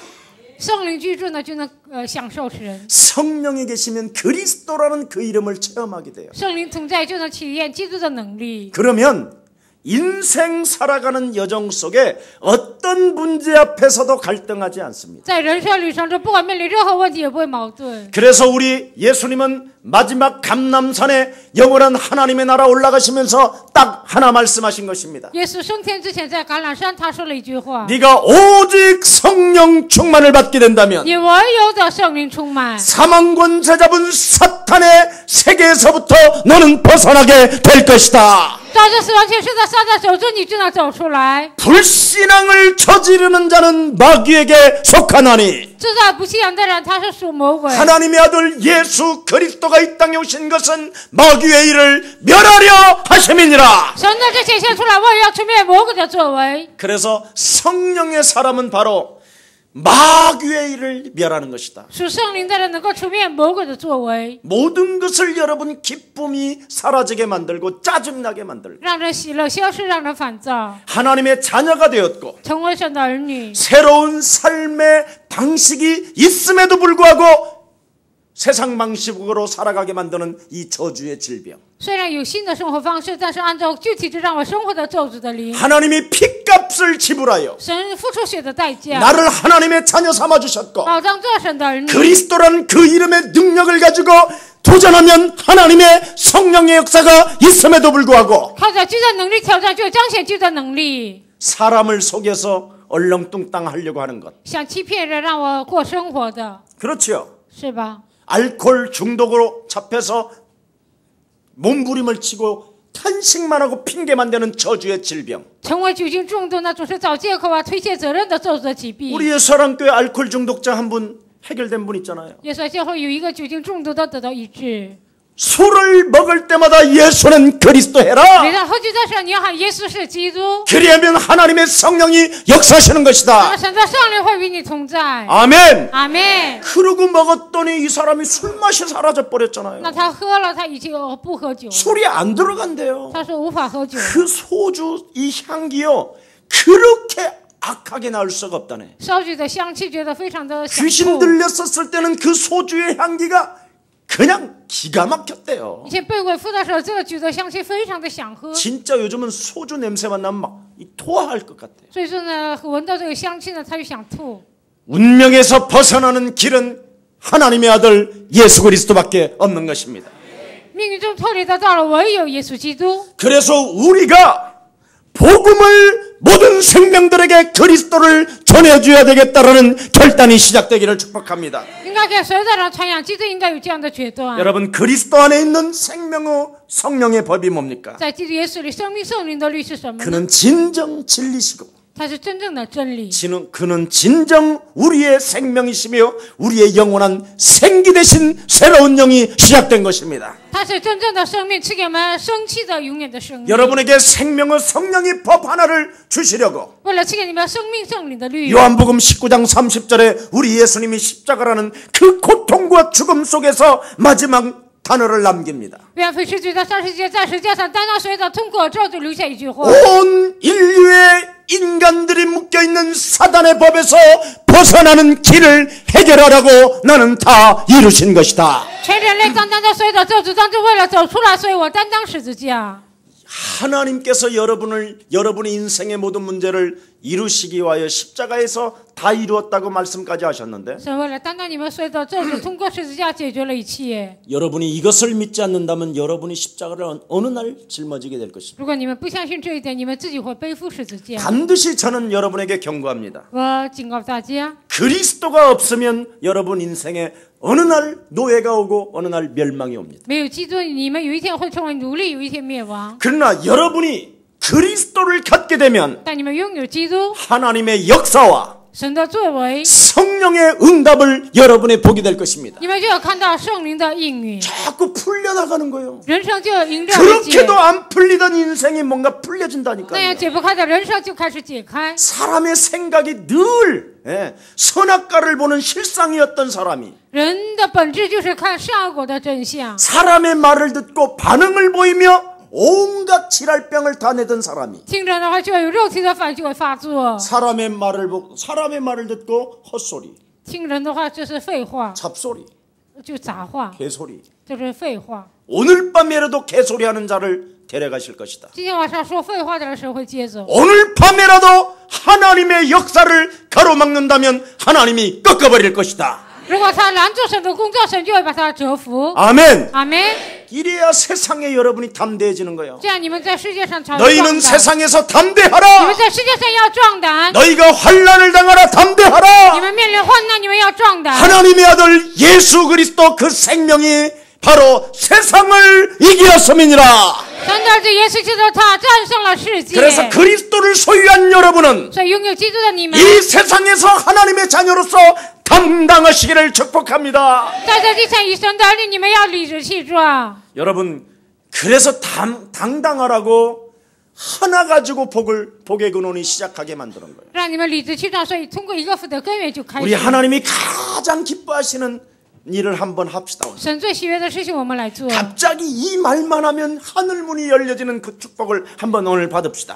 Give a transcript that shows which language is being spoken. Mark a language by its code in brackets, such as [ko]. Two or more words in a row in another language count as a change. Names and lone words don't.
[zh] 圣灵居住呢，就能享受神。 [ko] 성령이 계시면 그리스도라는 그 이름을 체험하게 돼요. [zh] 圣灵同在，就能体验基督的能力。 [ko] 그러면 인생 살아가는 여정 속에 어떤 문제 앞에서도 갈등하지 않습니다. [zh] 在人生旅程中，不管面临任何问题，也不会矛盾。 [ko] 그래서 우리 예수님은 마지막 감람산에 영원한 하나님의 나라 올라가시면서 딱 하나 말씀하신 것입니다. [zh] 耶稣升天之前，在橄榄山，他说了一句话： [ko] 네가 오직 성령 충만을 받게 된다면 [zh] 你唯有的圣灵充满， [ko] 사망권 잡은 사탄의 세계에서부터 너는 벗어나게 될 것이다. [zh] 照着死亡权势在撒旦手中，你就能走出来。 [ko] 불신앙을 저지르는 자는 마귀에게 속하나니 [zh] 制造不信仰的人，他是属魔鬼。 [ko] 하나님의 아들 예수 그리스도가 이 땅에 오신 것은 마귀의 일을 멸하려 하심이니라. [zh] 神的这显现出来，我也要除灭魔鬼的作为。 [ko] 그래서 성령의 사람은 바로 마귀의 일을 멸하는 것이다. [zh] 属圣灵的人能够除灭魔鬼的作为， [ko] 모든 것을 여러분 기쁨이 사라지게 만들고 짜증나게 만들고 [zh] 让人喜乐消失，让人烦躁， [ko] 하나님의 자녀가 되었고 [zh] 成为神的儿女。 [ko] 새로운 삶의 방식이 있음에도 불구하고 세상 방식으로 살아가게 만드는 이 저주의 질병. [zh] 虽然有新的生活方式，但是按照具体的让我生活的咒诅的灵， [ko] 하나님이 핏값을 지불하여 [zh] 神付出血的代价， [ko] 나를 하나님의 자녀 삼아주셨고 [zh] 保障做神的儿女。 [ko] 그리스도라는 그 이름의 능력을 가지고 도전하면 하나님의 성령의 역사가 있음에도 불구하고 [zh] 靠着基督的能力挑战，就彰显基督的能力。 [ko] 사람을 속여서 얼렁뚱땅 하려고 하는 것. [zh] 想欺骗人，让我过生活的， [ko] 그렇죠. [zh] 是吧？ [ko] 알코올 중독으로 잡혀서 몸부림을 치고 탄식만 하고 핑계만 대는 저주의 질병. [zh] 成为酒精中毒呢，总是找借口啊，推卸责任的咒诅的疾病。 [ko] 우리 예수사랑교회 알코올 중독자 한 분 해결된 분 있잖아요. [zh] 耶稣教会有一个酒精中毒的得到医治。 [ko] 술을 먹을 때마다 예수는 그리스도 해라. [zh] 每当喝酒的时候，你要喊耶稣是基督， [ko] 그리하면 하나님의 성령이 역사하시는 [zh] 那 [ko] 것이다. [zh] 么神的圣灵会与你同在。 [ko] 아멘. [zh] 阿门。 [ko] 그러고 먹었더니 이 사람이 술맛이 사라져 버렸잖아요. [zh] 那他喝了，他已经不喝酒了。 [ko] 술이 안 들어간대요. [zh] 他说无法喝酒。 [ko] 그 소주 이 향기요 그렇게 악하게 나올 수가 없다네. [zh] 烧酒的香气觉得非常的享 [ko] 귀신 [zh] 受。 [ko] 들렸었을 때는 그 소주의 향기가 그냥 기가 막혔대요. [zh] 以前被鬼附的时候，这个酒的香气非常的想喝， [ko] 진짜 요즘은 소주 냄새만 나면 막 토할 것 같아요. [zh] 所以说呢，闻到这个香气呢，他就想吐。 [ko] 운명에서 벗어나는 길은 하나님의 아들 예수 그리스도밖에 없는 것입니다. [zh] 命运中脱离的道路唯有耶稣基督。 [ko] 그래서 우리가 복음을 모든 생명들에게 그리스도를 전해줘야 되겠다라는 결단이 시작되기를 축복합니다. [zh] 应该给所有的人传扬基督，应该有这样的决断。 [ko] 여러분 그리스도 안에 있는 생명의 성령의 법이 뭡니까? [zh] 在基督耶稣里，生命圣灵的律是什么呢？ [ko] 그는 진정 진리시고 [zh] 它是真正的真理， [ko] 그는 진정 우리의 생명이시며 우리의 영원한 생기 되신 새로운 영이 시작된 것입니다. [zh] 它是真正的生命，赐给我们生气的永远的生命。 [ko] 여러분에게 생명의 성령의 법 하나를 주시려고 [zh] 为了赐给你们生命圣灵的律， [ko] 요한복음 19장 30절에 우리 예수님이 십자가라는 그 고통과 죽음 속에서 마지막 단어를 남깁니다. [zh] 约翰福音10章30节，在十字架上担当所有的痛苦之后，就留下一句话： [ko] 온 인류의 인간들이 묶여있는 사단의 법에서 벗어나는 길을 해결하라고 나는 다 이루신 것이다. [zh] 全人类担当着所有的咒诅，当中为了走出来，所以我担当十字架。 [ko] 하나님께서 여러분의 인생의 모든 문제를 이루시기 위하여 십자가에서 다 이루었다고 말씀까지 하셨는데 [zh] 神为了担当你们所有的咒诅，通过十字架解决了一切。 [ko] 여러분이 이것을 믿지 않는다면 여러분이 십자가를 어느 날 짊어지게 될 것입니다. [zh] 如果你们不相信这一点，你们自己会背负十字架。 [ko] 반드시 저는 여러분에게 경고합니다. [zh] 我警告大家， [ko] 그리스도가 없으면 여러분 인생에 어느 날 노예가 오고 어느 날 멸망이 옵니다. [zh] 没有基督，你们有一天会成为奴隶，有一天灭亡。 [ko] 그러나 여러분이 그리스도를 갖게 되면 [zh] 但你们拥有基督， [ko] 하나님의 역사와 [zh] 神的作为， [ko] 성령의 응답을 여러분이 보게 될 것입니다. [zh] 你们就要看到圣灵的应允， [ko] 자꾸 풀려나가는 거예요. [zh] 人生就迎刃而解。 [ko] 그렇게도 안 풀리던 인생이 뭔가 [zh] 那样 [ko] 풀려진다니까요. [zh] 解不开的人生就开始解开。 [ko] 사람의 생각이 늘 선악과를 보는 실상이었던 사람이 [zh] 人的本质就是看善恶的真相。 [ko] 사람의 말을 듣고 반응을 보이며 온갖 질랄병을 다 내던 사람이 [zh] 听着的话，就会有肉体的反应就会发作； [ko] 사람의 말을 듣고 헛소리, [zh] 听人的话就是废话， [ko] 잡소리, [zh] 就杂话， [ko] 개소리. [zh] 就是废话。 [ko] 오늘 밤에라도 개소리하는 자를 데려가실 것이다. [zh] 今天晚上说废话的人，神会接走。 [ko] 오늘 밤에라도 하나님의 역사를 가로막는다면 하나님이 꺾어버릴 것이다. [zh] 如果他拦住神的工作，神就会把他折服。 [ko] 아멘. [zh] 阿门。 [ko] 이래야 세상에 여러분이 담대해지는 거예요. [zh] 这样你们在世界上才会壮 [ko] 너희는 [zh] 胆。 [ko] 세상에서 [zh] 你 [ko] 담대하라. [zh] 们在世界上要壮胆。 [ko] 너희가 환난을 당하라 [zh] 你 [ko] 담대하라. [zh] 们面临患难，你们要壮胆。 [ko] 하나님의 아들 예수 그리스도 그 생명이 바로 세상을 이기었음이니라. [zh] 神的儿子耶稣基督，他战胜了世界。 [ko] 그래서 그리스도를 소유한 여러분은 [zh] 所以拥有基督的你们， [ko] 이 세상에서 하나님의 자녀로서 담당하시기를 축복합니다. [zh] 在这地上以神的儿女，你们要理直气壮。 [ko] 여러분 그래서 당당하라고 하나 가지고 복의 근원이 시작하게 만드는 거예요. [zh] 让你们理直气壮，所以通过一个福的根源就开 [ko] 우리 [zh] 始。 [ko] 하나님이 가장 기뻐하시는 일을 한번 합시다. [zh] 神最喜悦的事情，我们来做。 [ko] 갑자기 이 말만 하면 하늘 문이 열려지는 그 축복을 한번 오늘 받읍시다.